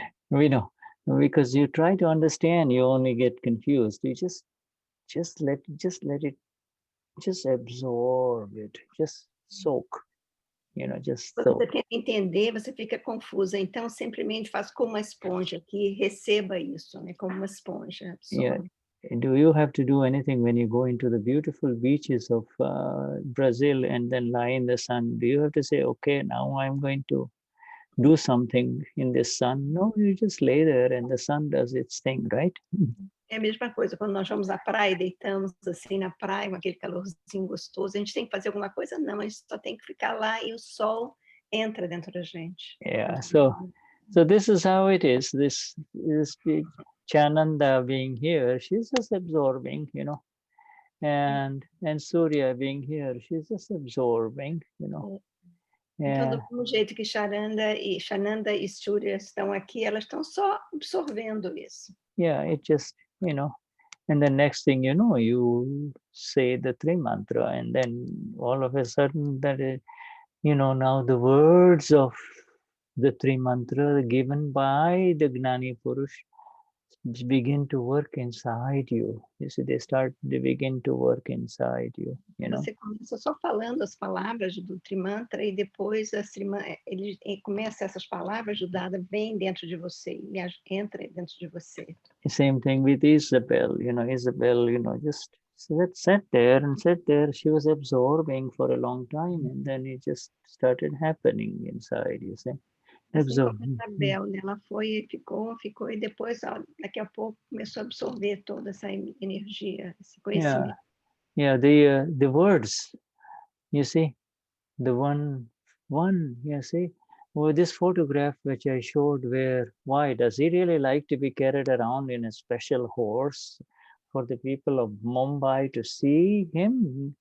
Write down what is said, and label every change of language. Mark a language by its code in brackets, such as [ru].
[en] We know, because you try to understand, you only get confused. You just let it, just absorb it, just soak, you know, just soak. [pt] Quando você tenta entender, você fica confusa. Então, simplesmente faz como uma esponja, que receba isso, né? Como uma esponja. Absorve. [en] Yeah. Do you have to do anything when you go into the beautiful beaches of Brazil and then lie in the sun? Do you have to say, okay, now I'm going to do something in the sun? No, you just lay there and the sun does its thing, right? [pt] É a mesma coisa, quando nós vamos à praia e deitamos assim na praia, com aquele calorzinho gostoso, a gente tem que fazer alguma coisa? Não, a gente só tem que ficar lá e o sol entra dentro da gente. [en] Yeah, so this is how it is. This Chananda being here, she's just absorbing, you know, and Surya being here, she's just absorbing, you know. [pt] Então, do mesmo jeito que Shananda e Surya estão aqui, elas estão só absorvendo isso. [en] Yeah, it just, you know, and the next thing you know, you say the Tri Mantra, and then all of a sudden that, you know, now the words of the Tri Mantra given by the Gnani Purush begin to work inside you. You see, they begin to work inside you, you know. [pt] Você começa só falando as palavras do Trimantra e depois ele começa essas palavras do Dada vem dentro de você e entra dentro de você. [en] Same thing with Isabel, you know, just sat there. She was absorbing for a long time, and then it just started happening inside, you see. [pt] Assim como Isabel, né? Ela foi e ficou, e depois, daqui a pouco, começou a absorver toda essa energia, esse conhecimento. [en] Yeah, the words, you see, the one, you see, well, this photograph which I showed why does he really like to be carried around in a special horse for the people of Mumbai to see him?